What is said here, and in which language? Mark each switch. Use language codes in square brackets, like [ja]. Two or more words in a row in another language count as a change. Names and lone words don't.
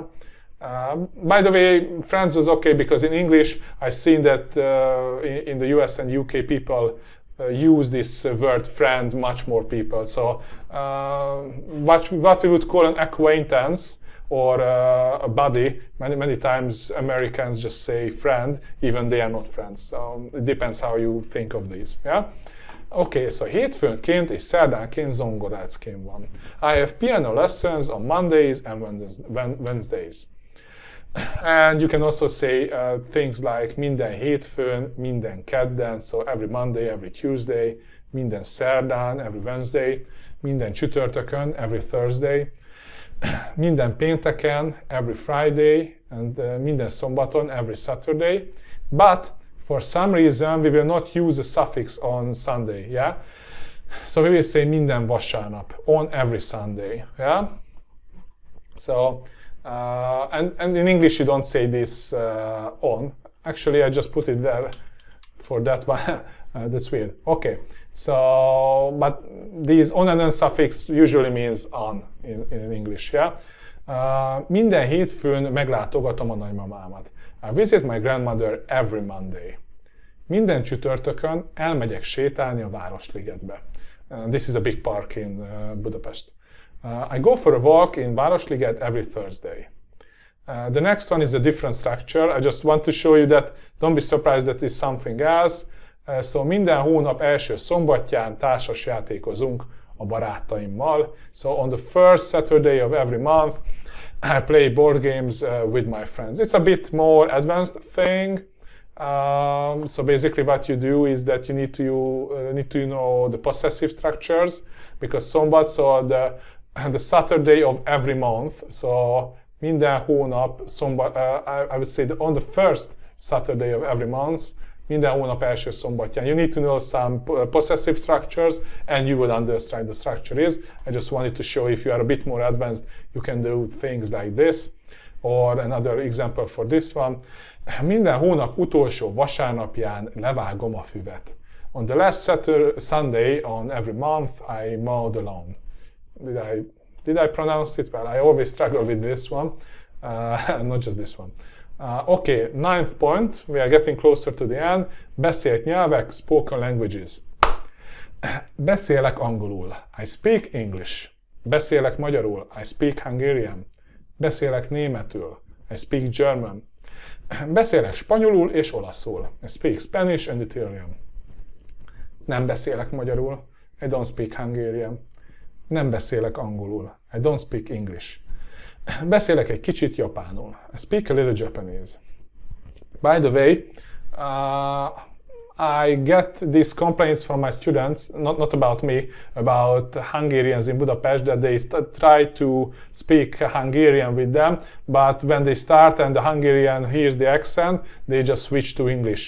[en] By the way, friends was okay because in English I've seen that in the US and UK people use this word friend much more people. So what we would call an acquaintance or a buddy, many times Americans just say friend, even they are not friends. So it depends how you think of these. Yeah? Okay, so [hu] hétfőnként és szerdánként zongoráckém van. [en] I have piano lessons on Mondays and Wednesdays. And you can also say things like [hu] minden hétfőn, minden kedden, [en] so every Monday, every Tuesday, [hu] minden szerdán, [en] every Wednesday, [hu] minden csütörtökön, [en] every Thursday, [hu] minden pénteken, [en] every Friday, and [hu] minden szombaton, [en] every Saturday. But for some reason, we will not use a suffix on Sunday, yeah? So we will say [hu] minden vasárnap, [en] on every Sunday, yeah? So, and in English you don't say this on. Actually, I just put it there for that one. That's weird. Okay, so, but these on and on suffix usually means on in English, yeah? [hu] Minden hétfőn meglátogatom a nagymamámat. [en] I visit my grandmother every Monday. [hu] Minden csütörtökön elmegyek sétálni a Városligetbe. [en] This is a big park in Budapest. I go for a walk in Városliget every Thursday. The next one is a different structure. I just want to show you that, don't be surprised that it's something else. [hu] So minden hónap első szombatján társas játékozunk a barátaimmal. [en] So on the first Saturday of every month, I play board games with my friends. It's a bit more advanced thing. So basically what you do is that you need to know the possessive structures, because szombat, so the Saturday of every month, so [hu] minden hónap szombat, [en] I would say on the first Saturday of every month, [hu] minden hónap első szombatján. [en] You need to know some possessive structures and you would understand the structure is. I just wanted to show if you are a bit more advanced, you can do things like this. Or another example for this one. [hu] Minden hónap utolsó vasárnapján levágom a füvet. [en] On the last Sunday on every month, I mow the lawn. Did I pronounce it well? I always struggle with this one, not just this one. Okay, 9th point, we are getting closer to the end. [hu] Beszélt nyelvek, [en] spoken languages. [hu] Beszélek angolul, [en] I speak English. [hu] Beszélek magyarul, [en] I speak Hungarian. [hu] Beszélek németül, [en] I speak German. [hu] Beszélek spanyolul és olaszul, [en] I speak Spanish and Italian. [hu] Nem beszélek magyarul, [en] I don't speak Hungarian. [hu] Nem beszélek angolul, [en] I don't speak English. [hu] Beszélek egy kicsit japánul, [en] I speak a little Japanese. By the way, I get these complaints from my students, not about me, about Hungarians in Budapest, that they try to speak Hungarian with them, but when they start and the Hungarian hears the accent, they just switch to English.